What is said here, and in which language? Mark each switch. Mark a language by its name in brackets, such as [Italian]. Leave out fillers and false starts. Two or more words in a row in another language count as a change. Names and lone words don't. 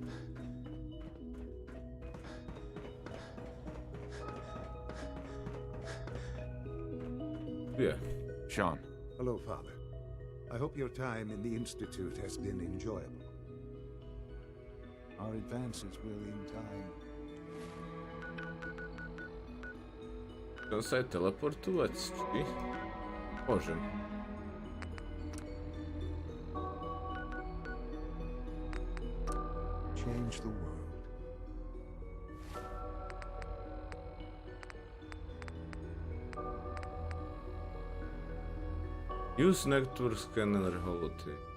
[English] Yeah. Sean. Hello, Father. I hope your time in the Institute has been enjoyable. Our advances will in time. [Slovak] Chcem sa aj teleportovať, či? Môžem. [English] Change the world. Use network scanner holotape.